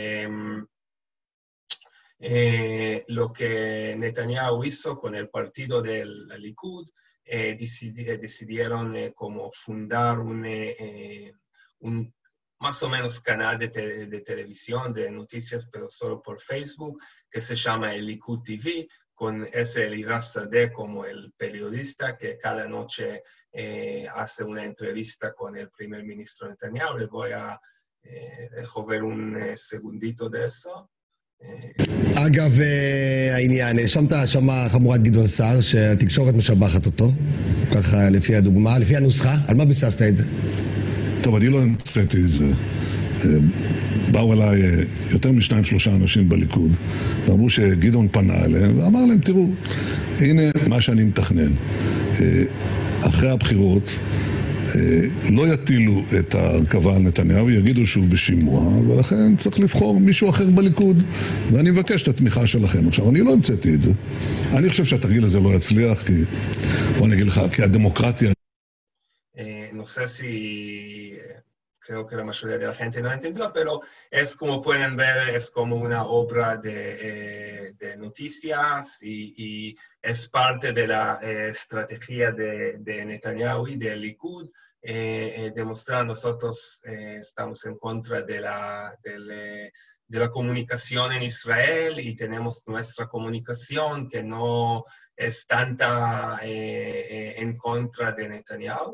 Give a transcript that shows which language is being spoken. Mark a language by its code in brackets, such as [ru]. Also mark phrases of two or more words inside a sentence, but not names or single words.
[es] lo que Netanyahu hizo con el partido del Likud, decidieron como fundar un más o menos canal de televisión, de noticias, pero solo por Facebook, que se llama el Likud TV, con ese Elías Sadeh como el periodista que cada noche hace una entrevista con el primer ministro Netanyahu. Les voy a dejo ver un segundito de eso. [he] אגב, העניין, האשמת האשמה חמורת גדעון סער שהתקשורת משבחת אותו, ככה לפי הדוגמה, לפי הנוסחה, על מה ביססת את זה? טוב, אני לא המצאתי את זה. באו אליי יותר מ2-3 אנשים בליכוד, ואמרו שגדעון פנה אליהם, ואמר להם, תראו, הנה מה שאני מתכנן. אחרי הבחירות, לא יטילו את ההרכבה על נתניהו, יגידו שהוא בשימוע, ולכן צריך לבחור מישהו אחר בליכוד, ואני מבקש את התמיכה שלכם. עכשיו, אני לא המצאתי את זה. אני חושב שהתרגיל הזה לא יצליח, כי, בוא נגיד לך, כי הדמוקרטיה... [es] No sé si creo que la mayoría de la gente no entendió, pero es como pueden ver, es como una obra de noticias y es parte de la estrategia de Netanyahu y del Likud, demostrar nosotros estamos en contra de la comunicación en Israel y tenemos nuestra comunicación que no es tanta en contra de Netanyahu.